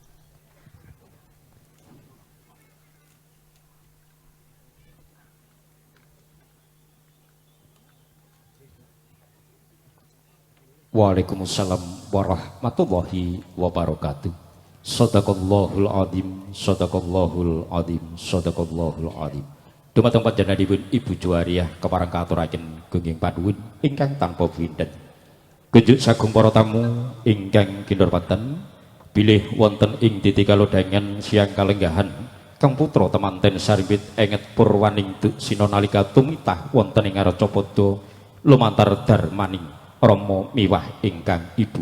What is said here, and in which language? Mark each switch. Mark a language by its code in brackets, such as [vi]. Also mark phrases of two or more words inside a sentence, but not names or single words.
[ar] وعليكم السلام ورحمة الله وبركاته. صدق الله العظيم صدق الله العظيم صدق الله العظيم. [jv] Dumateng panjenenganipun Ibu Juwariah kepareng katuraken gunging panuwun ingkang tanpa pinten. Kunjuk sagung para tamu ingkang kinurmatan, bilih wonten ing titi kalodhangan siang kalenggahan Kang putra temanten sarimbit enget purwaning sina nalika tumitah wonten ing Arcapada lumantar darmaning Rama miwah ingkang ibu.